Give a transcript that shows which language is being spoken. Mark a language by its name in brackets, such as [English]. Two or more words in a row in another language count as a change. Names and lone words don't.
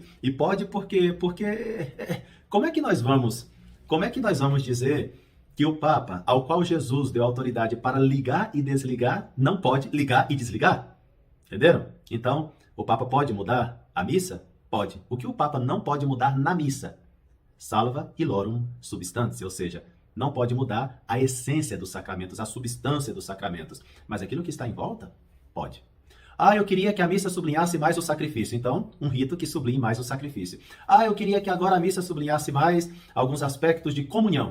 [Portuguese] E pode porque como é que nós vamos dizer que o Papa, ao qual Jesus deu autoridade para ligar e desligar, não pode ligar e desligar? Entenderam? Então, o Papa pode mudar a missa? Pode. O que o Papa não pode mudar na missa? [Latin] Salva illorum substantia, [Portuguese] ou seja, não pode mudar a essência dos sacramentos, a substância dos sacramentos. Mas aquilo que está em volta, pode. Eu queria que a missa sublinhasse mais o sacrifício. Então, um rito que sublinhe mais o sacrifício. Eu queria que agora a missa sublinhasse mais alguns aspectos de comunhão.